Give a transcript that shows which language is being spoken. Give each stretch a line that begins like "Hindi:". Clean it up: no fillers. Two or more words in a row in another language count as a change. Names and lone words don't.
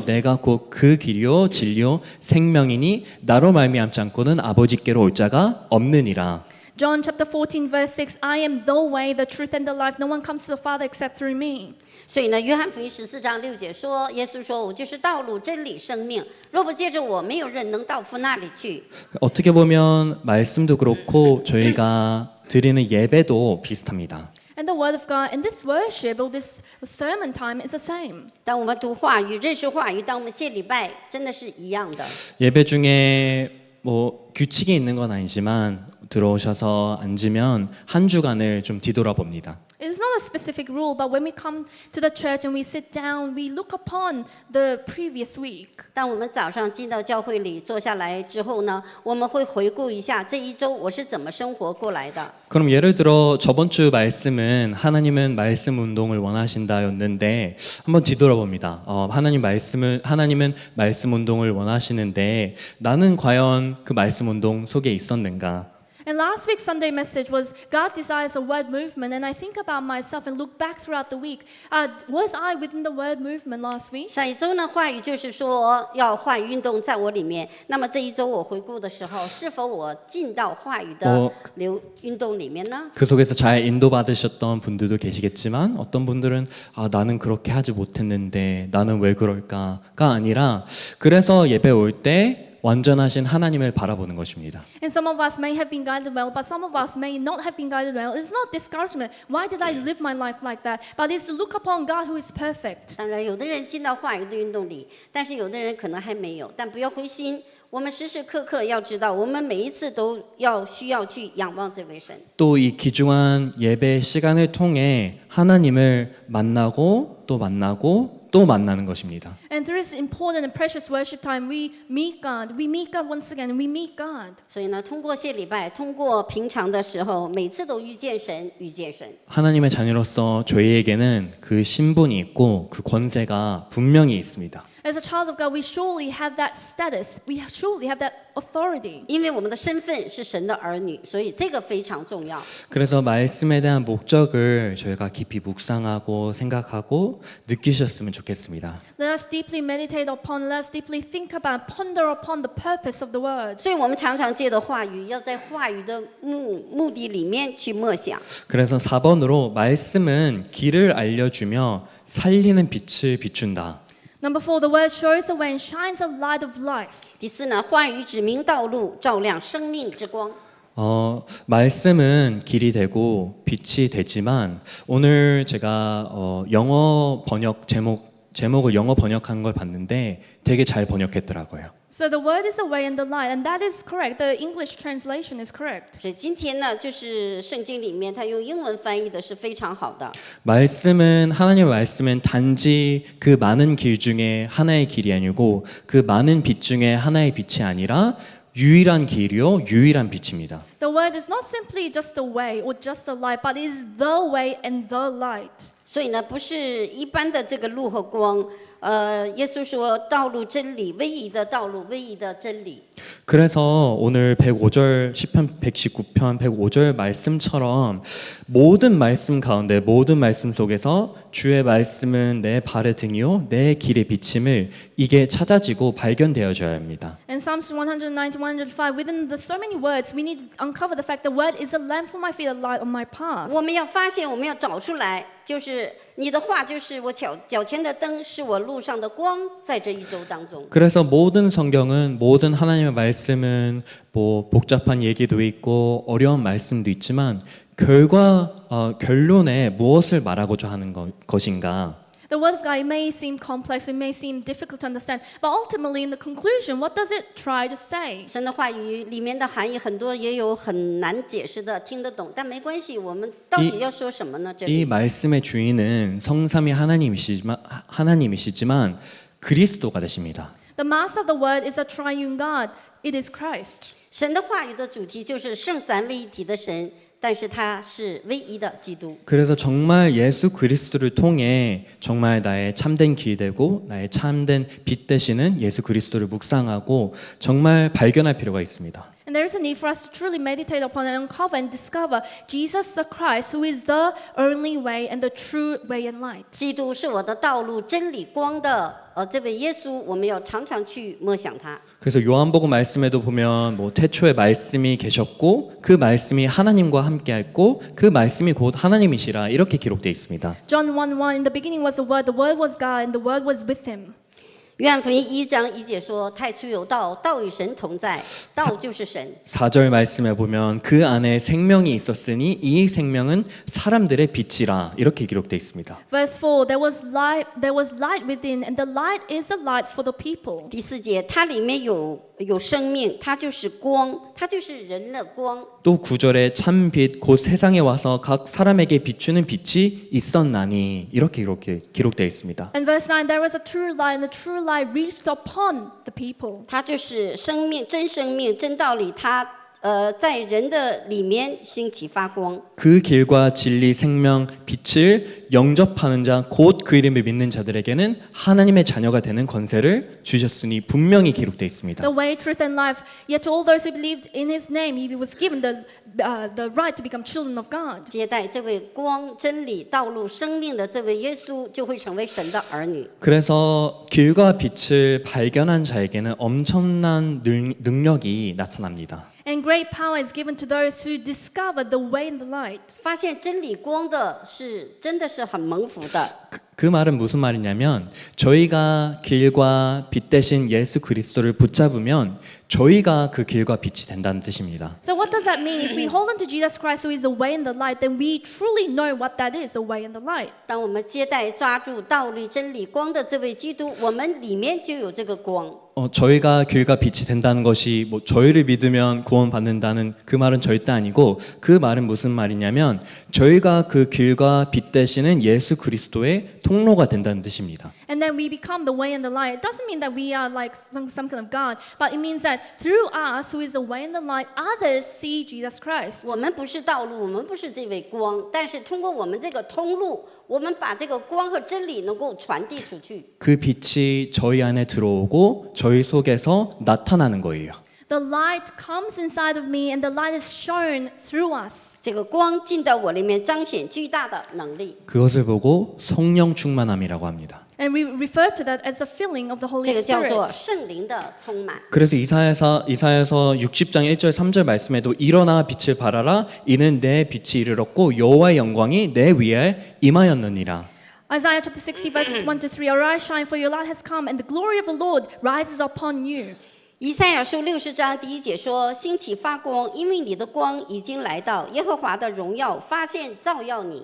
Korean: 내가 곧 그 길이요 진리요 생명이니 나로 말미암지 않고는 아버지께로 올 자가 없느니라.
English: John chapter 14 verse 6, I am the way, the truth, and the life. No one comes to the Father except through me.
Chinese: 所以呢，约翰福音14章6节说，耶稣说：“我就是道路、真理、生命。若不借着我，没有人能到父那里去。”
Korean: 어떻게 보면 말씀도 그렇고 저희가 드리는 예배도 비슷합니다.
English: And the Word of God and this worship or this sermon time is the same.
Chinese: 当我们读话语、认识话语，当我们献礼拜，真的是一样的。
Korean: 예배 중에 뭐 규칙이 있는 건 아니지만 들어오셔서 앉으면 한 주간을 좀 뒤돌아봅니다.
English: It is not a specific rule, but when we come to the church and we sit down, we look upon the previous week.
Chinese: 当我们早上进到教会里坐下来之后呢，我们会回顾一下这一周我是怎么生活过来的。
Korean: 그럼 예를 들어 저번 주 말씀은 하나님은 말씀 운동을 원하신다였는데 한번 뒤돌아봅니다. 하나님은 말씀 운동을 원하시는데 나는 과연 그 말씀 운동 속에 있었는가?
English: And last week's Sunday message was God desires a word movement, and I think about myself and look back throughout the week. Was I within the word movement last week?
Chinese: 上一周呢，话语就是说要话语运动在我里面。那么这一周我回顾的时候，是否我进到话语的运动里面呢？
Korean: 그 속에서 잘 인도받으셨던 분들도 계시겠지만 어떤 분들은 나는 그렇게 하지 못했는데 나는 왜 그럴까가 아니라 그래서 예배 올 때 완전하신 하나님을 바라보는 것입니다.
English: And some of us may have been guided well, but some of us may not have been guided well. It's not discouragement. Why did I live my life like that? But it's to look upon God who is perfect.
Chinese: 当然，有的人进到话语的运动里，但是有的人可能还没有。但不要灰心，我们时时刻刻要知道，我们每一次都需要去仰望这位神。
Korean: 또 이 귀중한 예배 시간을 통해 하나님을 만나고 또 만나고 또 만나는 것입니다.
English: And through this important and precious worship time, we meet God. We meet God once again, and we meet God.
Chinese: 所以呢，通过谢礼拜，通过平常的时候，每次都遇见神，遇见神。
Korean: 하나님의 자녀로서 저희에게는 그 신분이 있고 그 권세가 분명히 있습니다.
English: As a child of God, we surely have that status. We surely have that authority.
Chinese: 因为我们的身份是神的儿女，所以这个非常重要。
Korean: 그래서 말씀에 대한 목적을 저희가 깊이 묵상하고 생각하고 느끼셨으면 좋겠습니다.
English: Let us deeply meditate upon, let us deeply think about, ponder upon the purpose of the word.
Chinese: 所以我们常常借着话语，要在话语的目的里面去默想。
Korean: 그래서 4번으로 말씀은 길을 알려주며 살리는 빛을 비춘다.
English: Number 4, the word shows the way and shines a light of life.
Chinese: 第四呢，话语指明道路，照亮生命之光。
Korean: 말씀은 길이 되고 빛이 되지만 오늘 제가 영어 번역 제목을 영어 번역한 걸 봤는데 되게 잘 번역했더라고요.
English: So the word is the way and the light, and that is correct. The English translation is correct.
Chinese: 所以今天呢，就是圣经里面他用英文翻译的是非常好的。
Korean: 하나님의 말씀은 단지 그 많은 길 중에 하나의 길이 아니고 그 많은 빛 중에 하나의 빛이 아니라 유일한 길이요, 유일한 빛입니다.
English: The word is not simply just a way or just a light, but is the way and the light.
Chinese: 所以呢，不是一般的这个路和光。耶稣说道路真理，唯一的道路，唯一的真理。
Korean: 그래서 오늘 105절 시편 119편 105절 말씀처럼 모든 말씀 가운데 모든 말씀 속에서 주의 말씀은 내 발의 등이요 내 길의 비침을 이게 찾아지고 발견되어져야 합니다.
English: In Psalms 190, 105, within the so many words, we need to uncover the fact the word is a lamp for my feet, a light on my path.
Chinese: 我们要发现，我们要找出来，就是你的话，就是我脚前的灯，是我路上的光。在这一周当中，
Korean: 그래서 모든 성경은 모든 하나님의 말씀은 뭐 복잡한 얘기도 있고 어려운 말씀도 있지만 결론에 무엇을 말하고자 하는 것인가?
English: The word of God, it may seem complex, it may seem difficult to understand, but ultimately in the conclusion, what does it try to say?
Chinese: 神的话语里面的含义很多，也有很难解释的，听得懂，但没关系。我们到底要说什么呢？这 이 里
Korean: 말씀의 주인은 성삼위 하나님이시지만 그리스도가 되십니다.
English: The master of the word is a triune God. It is Christ.
Chinese: 神的话语的主题就是圣三位一体的神，但是他是唯一的基督。
Korean: 그래서 정말 예수 그리스도를 통해 정말 나의 참된 길 되고 나의 참된 빛 되시는 예수 그리스도를 묵상하고 정말 발견할 필요가 있습니다.
English: And there is a need for us to truly meditate upon and uncover and discover Jesus the Christ, who is the only way and the true way and light.
Chinese: 基督是我的道路、真理、光的这位耶稣，我们要常常去默想他。
Korean: 그래서 요한복음 말씀에도 보면 뭐 태초에 말씀이 계셨고 그 말씀이 하나님과 함께했고 그 말씀이 곧 하나님이시라 이렇게 기록되어 있습니다.
English: John 1:1, in the beginning was the Word was God, and the Word was with Him.
Chinese: 约翰福音1章1节说：“太初有道，道与神同在，道就是神。”
Korean: 4절 말씀에 보면 그 안에 생명이 있었으니 이 생명은 사람들의 빛이라 이렇게 기록되어 있습니다.
English: Verse 4, there was light within, and the light is a light for the people.
Chinese: 第4节，它里面有生命，它就是光，它就是人的光。
Korean: 또 9절에 참 빛 곧 세상에 와서 각 사람에게 비추는 빛이 있었나니 이렇게 기록되어 있습니다.
English: And verse 9, there was a true light, and the true light reached upon the people.
Chinese: 它就是生命，真生命，真道理。它在人的里面兴起发光。
Korean: 그 길과 진리 생명 빛을 영접하는 자 곧 그 이름을 믿는 자들에게는 하나님의 자녀가 되는 권세를 주셨으니 분명히 기록되어 있습니다.
English: The way, truth, and life. Yet to all those who believed in His name, He was given the right to become children of God.
Chinese: 接待这位光、真理、道路、生命的这位耶稣，就会成为神的儿女。
Korean: 그래서 길과 빛을 발견한 자에게는 엄청난 능력이 나타납니다.
English: And great power is given to those who discover the way and the light.
Chinese: 发现真理光的是真的是很蒙福的。
Korean: 그 말은 무슨 말이냐면 저희가 길과 빛 대신 예수 그리스도를 붙잡으면 저희가 그 길과 빛이 된다는 뜻입니다.
English: So what does that mean? If we hold on to Jesus Christ, who is the way and the light, then we truly know what that is, the way and the light.
Chinese: 当我们接待抓住道理、真理、光的这位基督，我们里面就有这个光。
Korean: 저희가 길과 빛이 된다는 것이 뭐 저희를 믿으면 구원받는다는 그 말은 절대 아니고 그 말은 무슨 말이냐면 저희가 그 길과 빛 되시는 예수 그리스도의 통로가 된다는 뜻입니다.
English: And then we become the way and the light. It doesn't mean that we are like some kind of God, but it means that through us, who is the way and the light, others see Jesus Christ.
Chinese: 我们不是道路，我们不是这位光，但是通过我们这个通路，我们把这个光和真理能够传递出去。
Korean: 그 빛이 저희 안에 들어오고 저희 속에서 나타나는 거예요.
English: The light comes inside of me, and the light is shown through us.
Chinese: 这个光进到我里面，彰显巨大的能力。
Korean: 그것을 보고 성령 충만함이라고 합니다.
English: And we refer to that as the filling of the Holy
Chinese: 这个叫做
English: Spirit.
Chinese: 圣灵的充满。
Korean: 그래서 이사야서 60장 1절 3절 말씀에도 일어나 빛을 발하라 이는 내 빛이 이르렀고 여호와의 영광이 내 위에 임하였느니라.
English: Isaiah chapter 60 verses 1 to 3. Arise, shine, for your light has come, and the glory of the Lord rises upon you.
Chinese: 以赛亚书60章第1节说：“兴起发光，因为你的光已经来到，耶和华的荣耀发现照耀你。”